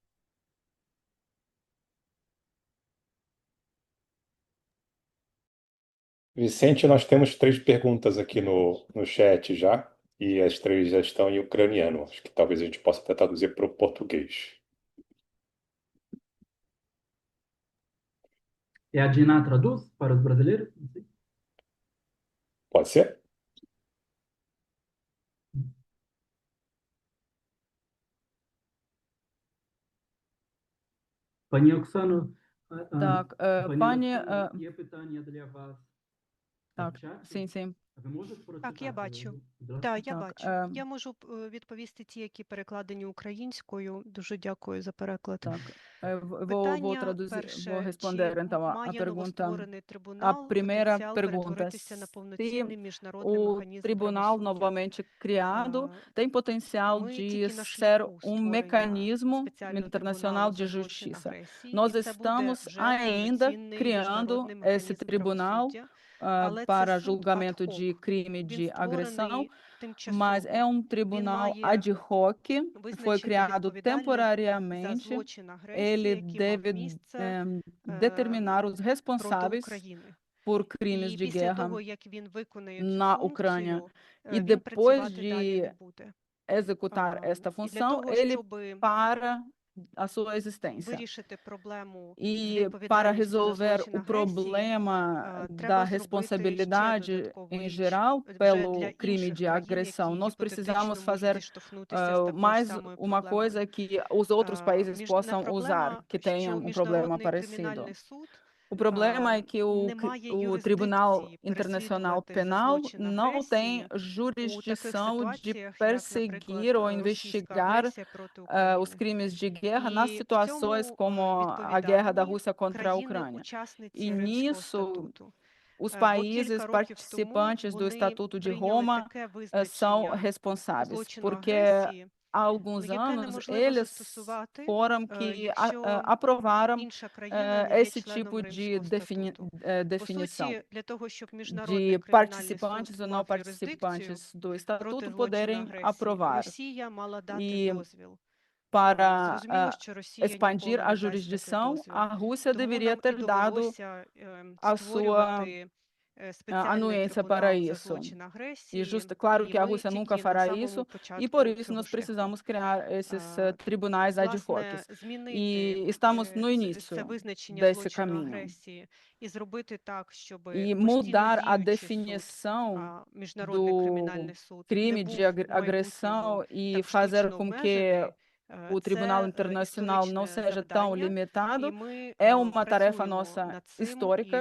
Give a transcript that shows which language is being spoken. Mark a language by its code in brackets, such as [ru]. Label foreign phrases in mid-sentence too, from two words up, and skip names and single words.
[pt] Vicente, nós temos 3 perguntas aqui no chat já, e as 3 já estão em ucraniano. Acho que talvez a gente possa até traduzir para o português. A Dina traduz para os brasileiros? Pode ser? [uk] Пані Оксано, Так, пані, є питання для вас так, в чаті. сім. Ви можете прочитати? Так, я бачу. Будь ласка? Так, я Так, бачу. Я можу відповісти ті, які перекладені українською. Дуже дякую за переклад. Так, [pt] vou [uk] Питання [pt] vou [uk] перше, [pt] responder [uk] чи [pt] então a [uk] має [pt] pergunta. [uk] новостворений [pt] A [uk] трибунал [pt] primeira [uk] потенціал [pt] pergunta, [uk] перетворитися на повноцінний міжнародний [pt] o [uk] механізм [pt] tribunal [uk] правосуддя? [pt] novamente criado tem potencial [uk] Ми [pt] de [uk] тільки на [pt] ser [uk] шляху [pt] um [uk] створення [pt] mecanismo [uk] спеціального [pt] internacional [uk] трибуналу [pt] de [uk] за злочин [pt] justiça. [uk] агресії, [pt] Nós [uk] і це буде [pt] estamos [uk] вже [pt] ainda [uk] повноцінний [pt] criando [uk] міжнародний [pt] esse [uk] механізм [pt] tribunal [uk] правосуддя, але це [pt] para [uk] суд [pt] julgamento [uk] ad-hoc. [pt] de crime [uk] Він [pt] de agressão, [uk] створений [pt] mas [uk] тимчасово. [pt] é um [uk] Він [pt] tribunal [uk] має [pt] ad hoc, foi [uk] визначити [pt] criado [uk] відповідальних за [pt] temporariamente. [uk] злочин агресії, [pt] Ele [uk] який мав [pt] deve [uk] місце [pt] determinar os [uk] проти [pt] responsáveis [uk] України. [pt] por crimes [uk] І [pt] de [uk] після [pt] guerra [uk] того, як він виконає [pt] na [uk] цю [pt] Ucrânia. [uk] функцію, [pt] E [uk] він [pt] depois [uk] працювати далі [pt] de [uk] не буде. [pt] executar esta [uk] І для [pt] função, [uk] того, [pt] ele [uk] щоб [pt] para a sua existência. [uk] вирішити проблему з [pt] E para [uk] відповідальністю за [pt] resolver [uk] злочин [pt] o [uk] агресії, [pt] problema da [uk] треба зробити ще [pt] responsabilidade [uk] додаткову [pt] em [uk] річ [pt] geral [uk] вже [pt] pelo [uk] для [pt] crime [uk] інших [pt] de [uk] країн, [pt] agressão. [uk] які [pt] Nós [uk] гіпотетично [pt] precisamos [uk] можуть [pt] fazer [uk] зіштовхнутися з такою [pt] mais [uk] самою [pt] uma [uk] проблемою. [pt] coisa que os outros países [uk] Не [pt] possam usar, [uk] проблема, [pt] que [uk] що [pt] tenham um problema [uk] Міжнародний [pt] parecido. [uk] кримінальний суд [pt] O problema é que [uk] не має [pt] o Tribunal [uk] юрисдикції [pt] Internacional [uk] переслідувати за [pt] Penal [uk] злочин [pt] não tem [uk] агресії у таких [pt] jurisdição de [uk] ситуаціях, як, наприклад, [pt] perseguir ou [uk] російська [pt] investigar [uk] агресія проти [pt] os [uk] України. [pt] crimes de guerra nas [uk] І в [pt] situações [uk] цьому [pt] como a guerra da [uk] відповідальні [pt] Rússia contra a Ucrânia. E [uk] країни-учасниці Римського [pt] nisso, [uk] статуту. [pt] os [uk] Бо [pt] países [uk] кілька років тому [pt] participantes do [uk] вони [pt] Estatuto de [uk] прийняли [pt] Roma [uk] таке [pt] são [uk] визначення [pt] responsáveis, [uk] злочину [pt] porque [uk] агресії, [pt] há alguns [uk] яке [pt] anos [uk] неможливо [pt] eles [uk] застосувати, [pt] foram que [uk] якщо [pt] aprovaram [uk] інша країна не є [pt] esse [uk] членом [pt] tipo de [uk] Римського статуту. По [pt] definição [uk] суті, для того, щоб Міжнародний [pt] de [uk] кримінальний [pt] participantes [uk] суд [pt] ou não [uk] мав юрисдикцію [pt] participantes do [uk] проти [pt] estatuto [uk] злочину [pt] poderem [uk] агресії, [pt] aprovar. [uk] Росія мала дати [pt] E [uk] дозвіл. [pt] para [uk] Зрозуміло, що Росія [pt] expandir [uk] ніколи [pt] a [uk] не дасть такий [pt] jurisdição, [uk] дозвіл. [pt] a Rússia [uk] Тому [pt] deveria [uk] нам і [pt] ter dado [uk] довелося [pt] a sua [uk] створювати [pt] anuência para isso. E claro que a Rússia nunca fará isso, e por isso nós precisamos criar esses tribunais ad hoc. E estamos no início desse caminho. E mudar a definição do crime de agressão e fazer com que o Tribunal Internacional não seja tão limitado é uma tarefa nossa histórica.